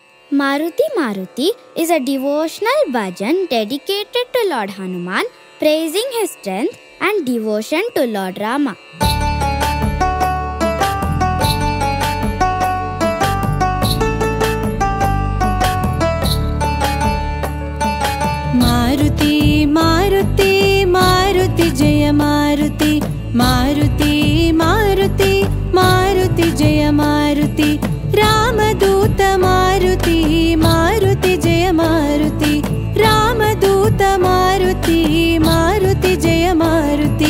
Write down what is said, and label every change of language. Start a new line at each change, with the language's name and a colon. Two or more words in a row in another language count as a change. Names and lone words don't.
English: Maruti Maruti is a devotional bhajan dedicated to Lord Hanuman, praising his strength and devotion to Lord Rama.
Sanskrit: मारुति, मारुति, मारुति, जय मारुति, मारुति, मारुति, मारुति, जय मारुति, रामदूत मारुति, मारुति, जय मारुति, रामदूत मारुति, मारुति, जय मारुति,